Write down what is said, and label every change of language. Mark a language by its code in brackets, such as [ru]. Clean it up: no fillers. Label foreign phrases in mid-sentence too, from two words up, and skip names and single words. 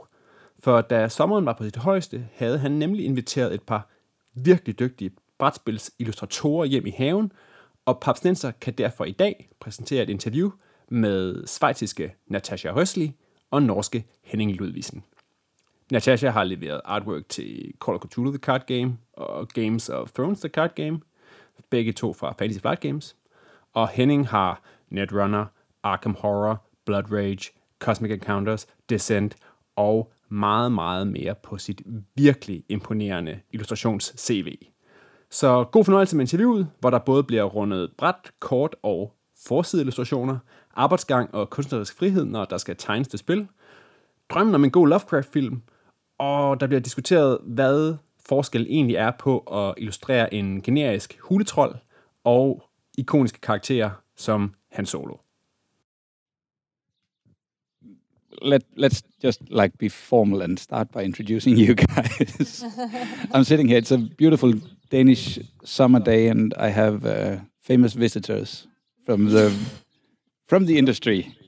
[da] For da sommeren var på sit højeste, havde han nemlig inviteret et par virkelig dygtige brætspilsillustratorer hjem i haven, og Papstinenser kan derfor i dag præsentere et interview med schweiziske Natascha Röösli og norske Henning Ludvigsen. Natascha har leveret artwork til Call of Cthulhu The Card Game og Games of Thrones The Card Game, begge to fra Fantasy Flight Games, og Henning har Netrunner, Arkham Horrors, Blood Rage, Cosmic Encounters, Descent og meget, meget mere på sit virkelig imponerende illustrations-CV. Så god fornøjelse med interviewet, hvor der både bliver rundet bræt, kort og forsideillustrationer, arbejdsgang og kunstnerisk frihed, når der skal tegnes til spil, drømmen om en god Lovecraft-film, og der bliver diskuteret, hvad forskel egentlig er på at illustrere en generisk huletrold og ikoniske karakterer som Han Solo. [en] Let's just be formal and start by introducing you guys. I'm sitting here. It's a beautiful Danish summer day, and I have famous visitors from the industry.